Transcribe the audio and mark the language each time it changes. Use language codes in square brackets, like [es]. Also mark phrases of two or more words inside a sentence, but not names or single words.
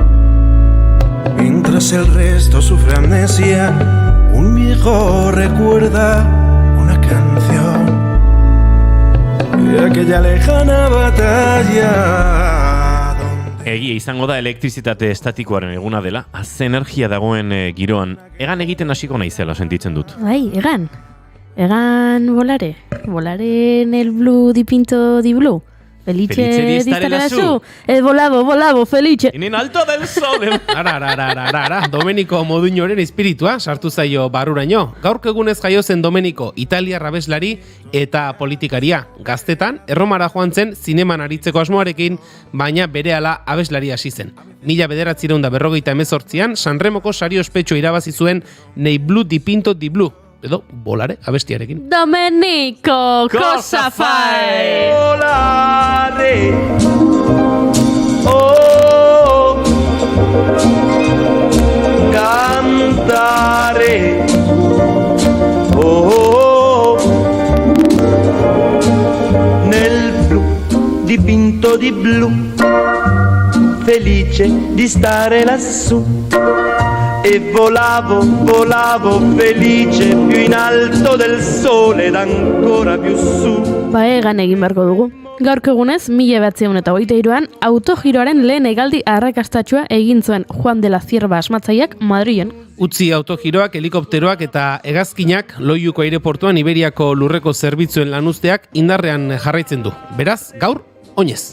[es] Mientras el resto sufre amnesia, un viejo recuerda una canción de aquella lejana batalla. [eu] Egia izango da elektrizitate estatikoaren eguna dela, az energia dagoen giroan, egan egiten hasiko naizela sentitzen dut. Bai, egan [it] volare en el blu dipinto di blu. Felice di stare lassù. Volavo, felice. En alto del sol. [eu] Ara, Domenico Moduñoren espiritua sartu zaio barruraino. Gaurko egunez jaio zen Domenico, Italia abeslari eta politikaria. Gaztetan, Erromara joan zen zineman aritzeko asmoarekin, baina berehala abeslari hasi zen. 1958an Sanremoko sari ospetsua irabazi zuen [it] Nei blu dipinto di blu. [eu] Edo, volare, abestiarekin. [it] Domenico, cosa fai? Volare, oh, cantare, oh, nel blu dipinto di blu, felice di stare lassù. E volavo felice più in alto del sole ed ancora più su. [eu] Egan egin beharko dugu. Gaurko egunez, 1923an autogiroaren lehen hegaldi arrakastatsua egin zuen Juan de la Cierva asmatzaileak Madrilen. Utzi autogiroak, helikopteroak eta hegazkinak Loiuko aireportuan Iberiako lurreko zerbitzuen lanuzteak indarrean jarraitzen du. Beraz, gaur, oinez.